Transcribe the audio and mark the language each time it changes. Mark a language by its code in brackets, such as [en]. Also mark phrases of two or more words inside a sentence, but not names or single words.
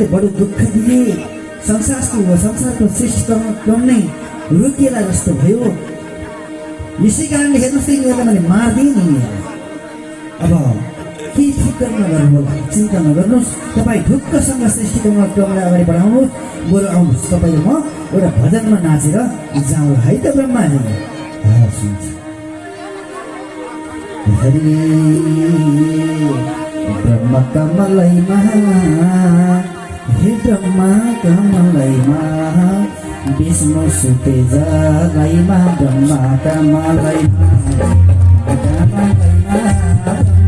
[ne] बडो दुःख दिए संसारको श्रेष्ठ क्रम नै रोकिएला जस्तो भयो यसै कारणले हेर्नुहोस् त यिनीहरूलाई मैले मारिदिएँ नि अब केही फिक्र नगर्नु होला चिन्ता नगर्नुहोस् तपाईँ ढुक्कसँग सृष्टिको क्रमलाई अगाडि बढाउनुहोस् बरु आउनुहोस् तपाईँले म एउटा भजनमा नाचेर जाउँ है त ब्रह्माजी सुन्छ हरि ब्रह्म कमलैमा हे ब्रह्म कमलैमा विष्णु सुते जलैमा ब्रह्म कमलैमा